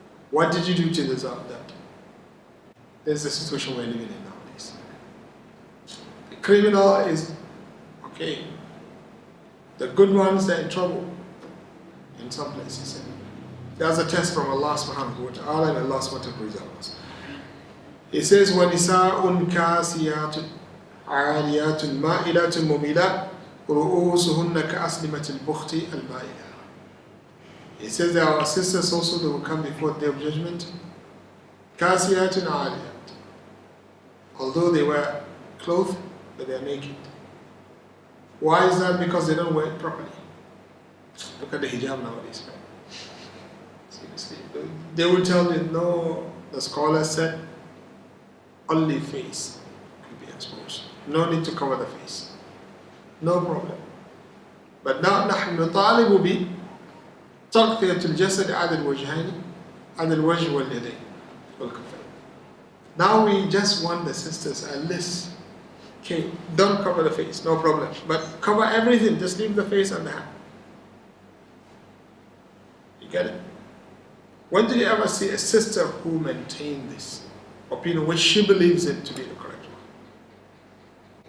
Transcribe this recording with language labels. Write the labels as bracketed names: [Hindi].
[English] What did you do to deserve that? There's the situation we're living in nowadays. The criminal is okay. The good ones, they're in trouble in some places. There's a test from Allah subhanahu wa ta'ala, and Allah subhanahu wa ta'ala preserve us. He says, [Arabic] وَنِسَاءٌ كَاسِيَاتٌ عَالِيَاتٌ مَائِلَاتٌ مُمِيلَاتٌ رؤوسهن كأسلمة البخت المائلة. [English] He says there are sisters also that will come before the day of judgment. [Arabic] كاسيات عاريات. [English] Although they wear clothes, but they are naked. Why is that? Because they don't wear it properly. Look at the hijab nowadays. Seriously. They will tell you, no, the scholar said only face could be exposed. No need to cover the face. No problem. But now [Arabic] نحن نطالب بتغطية الجسد على الوجهين على الوجه واليدين والكفين. [English] Now we just want the sisters at least, okay, don't cover the face, no problem. But cover everything, just leave the face and the hand. You get it? When did you ever see a sister who maintained this opinion, which she believes it to be the correct one?